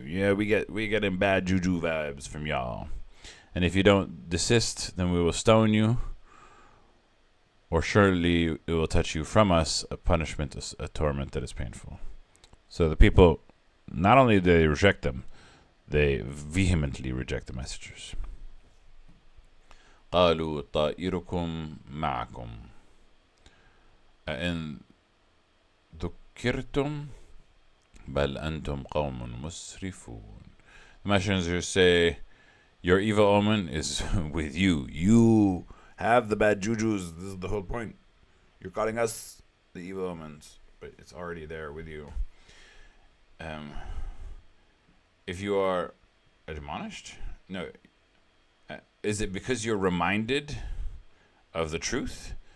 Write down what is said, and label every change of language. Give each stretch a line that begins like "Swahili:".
English: Yeah, we getting bad juju vibes from y'all. And if you don't desist, then we will stone you. Or surely it will touch you from us a punishment, a torment that is painful. So the people, not only do they reject them, they vehemently reject the messengers.
Arabic: قالوا طائركم معكم أإن ذكرتم بل أنتم قوم مسرفون.
English: The messengers say, your evil omen is with you. You have the bad jujus. This is the whole point. You're calling us the evil omens, but it's already there with you. If you are admonished, no. Is it because you're reminded of the truth?